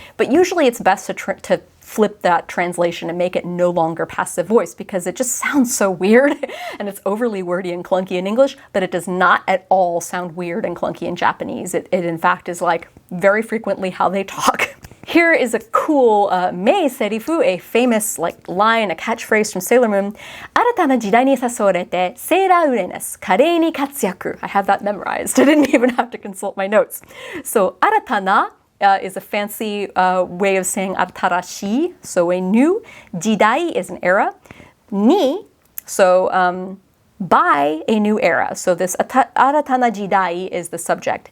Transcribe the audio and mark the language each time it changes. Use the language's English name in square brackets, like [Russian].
[English] But usually it's best to flip that translation and make it no longer passive voice because it just sounds so weird and it's overly wordy and clunky in English, but it does not at all sound weird and clunky in Japanese. It in fact is like very frequently how they talk. Here is a cool mei serifu, a famous like line, a catchphrase from Sailor Moon. [Japanese] 新たな時代に誘われてセーラーウラヌス、華麗に活躍. [English] I have that memorized. I didn't even have to consult my notes. So 新たなis a fancy way of saying 新しい, so a new. 時代 is an era. に, so by a new era. So this 新たな時代 is the subject.